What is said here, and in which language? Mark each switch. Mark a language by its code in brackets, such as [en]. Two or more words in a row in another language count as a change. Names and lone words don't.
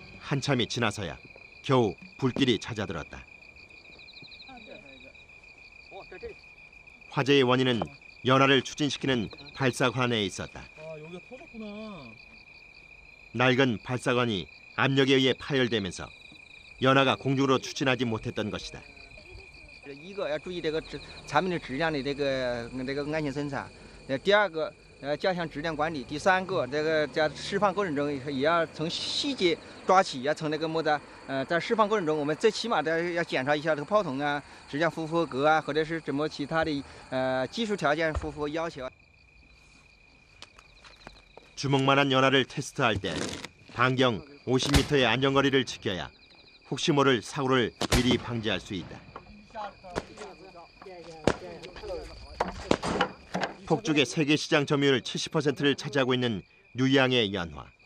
[ko] 한참이 지나서야 겨우 불길이 찾아들었다. 화재의 원인은 연화를 추진시키는 발사관에 있었다. 여기가 터졌구나. 낡은 발사관이 압력에 의해 파열되면서 연화가 공중으로 추진하지 못했던 것이다. [zh] 一个要注意这个产品的质量的这个安全生产，第二个加强质量管理，第三个这个在释放过程中也要从细节抓起，要从那个么子在释放过程中，我们最起码的要检查一下这个炮筒啊质量符不合格啊，或者是怎么其他的技术条件符不符合要求。 [ko] 주먹만한 연화를 테스트할 때 반경 50m의 안전거리를 지켜야 혹시 모를 사고를 미리 방지할 수 있다. 폭죽의 세계 시장 점유율 70%를 차지하고 있는 뉴양의 연화.